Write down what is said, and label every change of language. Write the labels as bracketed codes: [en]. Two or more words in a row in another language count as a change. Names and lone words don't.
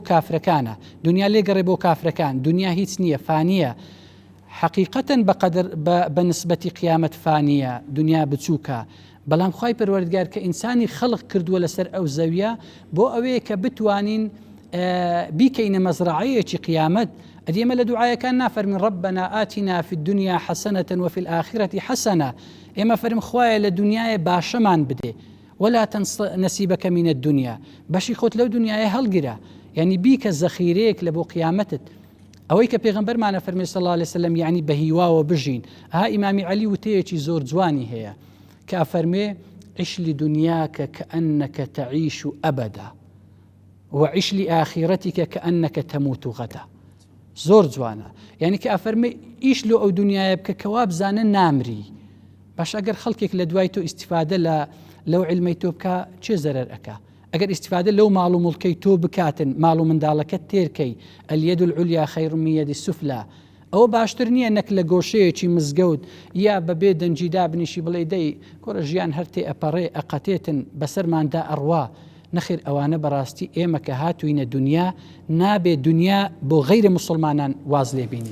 [ckb] کافرەکانە دنیا لێگەڕێ بۆ کافرەکان دنیا هیچ نییە فانیە حقیقەتەن بە نسبەتی قیامەت فانیە دنیا بچووکە بەڵام خوای پەروەردگار کە ئینسانی خەڵق کردووە لەسەر ئەو زەویە بۆ ئەوەیە کە بتوانین بیکەینە مەزرعەیەکی قیامەت ئەدێمە لە دوعایەکان نافەرمین [ar] ربنا آتنا في الدنيا حسنة وفي الآخرة حسنة [ckb] ئێمە فەرم خوایە لە دنیاە باشەمان بدێ [ar] ولا تنس نصيبك من الدنيا [ckb] بەشی خۆت لەو دنیاە هەڵگرە یعنی بیکە زەخیرەیەک لە بۆ قیامەتت ئەوەی کە پێغەمبەرمانە فەرمی [ar] صلی الله عليه وسلم [ckb] یعنی بە هیواوە بژین ئیمامی عەلی وتەیەکی زۆر جوانی هەیە کە ئەفەرمێ [ar] عش لدنياك كأنك تعيش أبدا وعش لآخرتك كأنك تموت غدا [ckb] زۆر جوانە یعنی کە ئەفەرمێ ئیش لۆ ئەو دنیاە بکە کەوا بزانە نامری باش ئەگەر خەڵکێک لە دوای تۆ ئیسیفادە لەو علمەی تۆ بکە چێ زەرەر ئەکا ئەگەر ئیسیفادە لەو ماڵ و مڵکەی تۆ بکاتن ماڵ و منداڵەکەت تێرکەی [ar] اليد العليا خير من يد السفلى [ckb] ئەوە باشتر نییە نەک لە گۆشەیەکی مزگەوت یا بەبێ دەنجیدا بنیشی بڵێ دەی کۆرە ژیان هەرتێ ئەپەڕێ ئەقەتێتن بەسەرماندا ئەڕوا نەخیر ئەوانە بەڕاستی ئێمە کە هاتوینە دنیا نابێ دنیا بۆ غەیرە مسلمانان واز لێ بینین